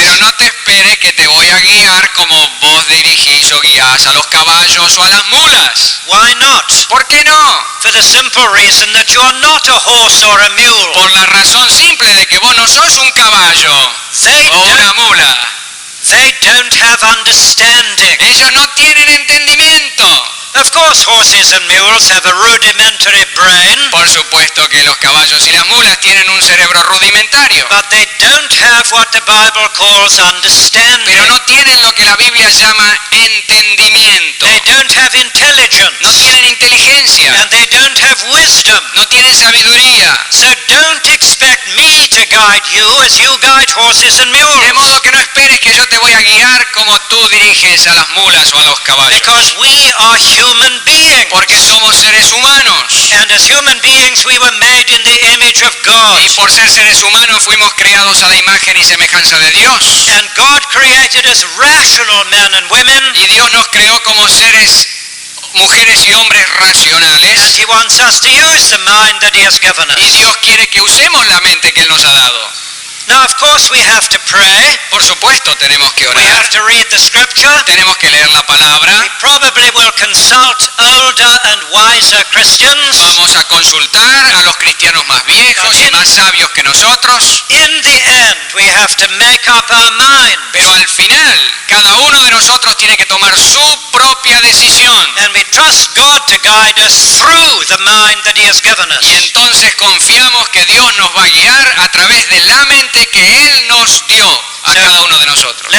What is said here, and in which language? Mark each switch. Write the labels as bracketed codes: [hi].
[es] Pero no te esperes que te voy a guiar como vos dirigís o guías a los caballos o a las mulas. [en] Why not? [es] ¿Por qué no? [en] For the simple reason that you are not a horse or a mule. [es] Por la razón simple de que vos no sos un caballo o una mula. [en] They don't have understanding. [es] Ellos no tienen entendimiento. [en] Of course, horses and mules have a rudimentary brain, [es] Por supuesto que los caballos y las mulas tienen un cerebro rudimentario, [en] but they don't have what the Bible calls understanding. [es] pero no tienen lo que la Biblia llama entendimiento. [en] They don't have intelligence, [es] No tienen inteligencia, [en] and they don't have wisdom. [es] no tienen sabiduría. [en] So don't expect me to guide you as you guide horses and [es] De [en] mules, [es] modo que no esperes que yo te voy a guiar como tú diriges a las mulas o a los caballos. [en] because we are human beings. [es] Porque somos seres humanos. [en] And as human beings, we were made in the image of God. [es] Y por ser seres humanos fuimos creados a la imagen y semejanza de Dios. [en] And God created us rational men and women, [es] Y Dios nos creó como seres, mujeres y hombres [en] and [es] racionales. [en] He wants us to use the mind that He has given [es] Y [en] us. [es] Dios quiere que usemos la mente que Él nos ha dado. [en] Now, of course, we have to pray. [es] Por supuesto, tenemos que [en] We have [es] orar. [en] to read the Scripture. [es] Tenemos que leer la [en] We [es] palabra. [en] probably will consult older and wiser Christians. [es] Vamos a consultar a los cristianos más viejos y más sabios que nosotros. [en] In the end, we have to make up our mind. [es] Pero al final, cada uno de nosotros tiene que tomar su propia decisión. [en] And we trust God to guide us through the mind that He has given us. [es] Y entonces confiamos que Dios nos va a guiar a través de la mente que Él nos dio a cada uno de nosotros.